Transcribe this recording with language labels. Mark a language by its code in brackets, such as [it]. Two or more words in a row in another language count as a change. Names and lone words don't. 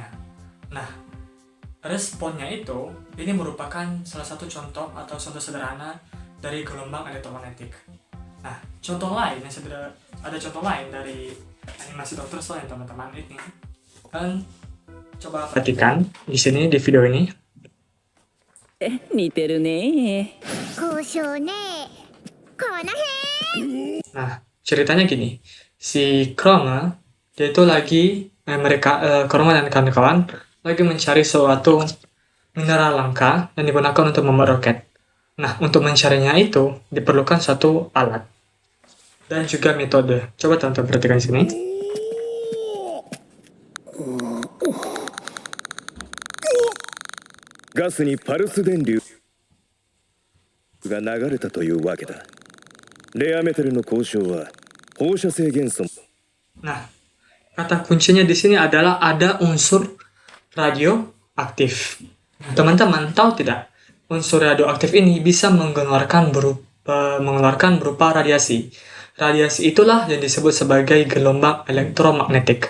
[id] Nah, responnya ini merupakan salah satu contoh sederhana dari gelombang elektromagnetik. Nah, ada contoh lain dari animasi Dr. Stone ya teman-teman ini. Dan coba perhatikan di sini di video ini. [ja] 似てるね。交渉ねこの辺 [id] Nah, ceritanya gini. Si Chroma, dia itu lagi Chroma dan kawan-kawan lagi mencari suatu mineral langka yang digunakan untuk membuat roket. Nah, untuk mencarinya itu diperlukan satu alat dan juga metode. Coba teman-teman perhatikan di sini. [ja] ガスにパルス電流が流れたというわけだ。レアメタルの交渉は放射性元素。 [id] Nah, kata kuncinya di sini adalah ada unsur radioaktif. Teman-teman tahu tidak? Unsur radioaktif ini bisa mengeluarkan berupa radiasi. Radiasi itulah yang disebut sebagai gelombang elektromagnetik.